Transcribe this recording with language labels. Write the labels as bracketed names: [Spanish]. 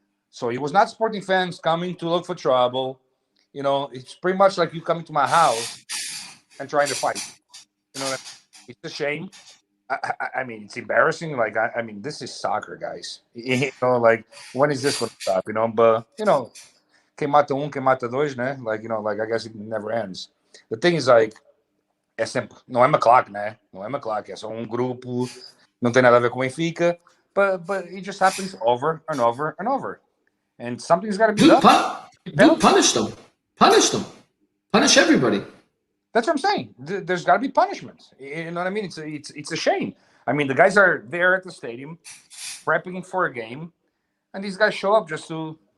[English] So it was not Sporting fans coming to look for trouble. It's pretty much like you coming to my house and trying to fight. It's a shame. I mean, it's embarrassing. Like, I mean, this is soccer, guys. Like, when is this going to stop? But [Portuguese] quem mata quem mata dois, né? [English] Like I guess it never ends. The thing is, like, [Portuguese] é sempre, não é McClark, né? Não é McClark, é só grupo, não tem nada a ver com Benfica, [English] but it just happens over and over and over. And something's got to be done. Punish them. Punish everybody. That's what I'm saying. There's got to be punishment. You know what I mean? It's a shame. I mean, the guys are there at the stadium, prepping for a game, and these guys show up just to,